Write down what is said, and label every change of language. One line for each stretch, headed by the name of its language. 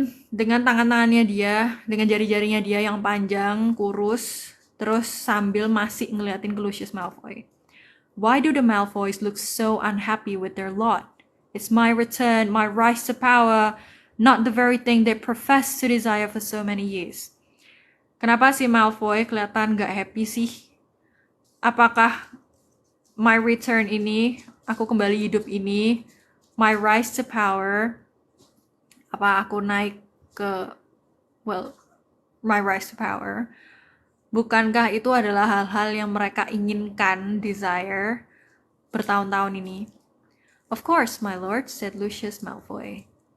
Indonesian: Dengan tangan-tangannya dia, dengan jari-jarinya dia yang panjang, kurus, terus sambil masih ngeliatin ke Lucius Malfoy.
English: Why do the Malfoys look so unhappy with their lot? It's my return, my rise to power, not the very thing they profess to desire for so many years.
Indonesian: Kenapa si Malfoy kelihatan gak happy sih? Apakah
English: my return
Indonesian: ini, aku kembali hidup ini,
English: my rise to power,
Indonesian: apa aku naik ke, my rise to power, bukankah itu adalah hal-hal yang mereka inginkan, desire, bertahun-tahun ini?
English: Of course, my lord, said Lucius Malfoy.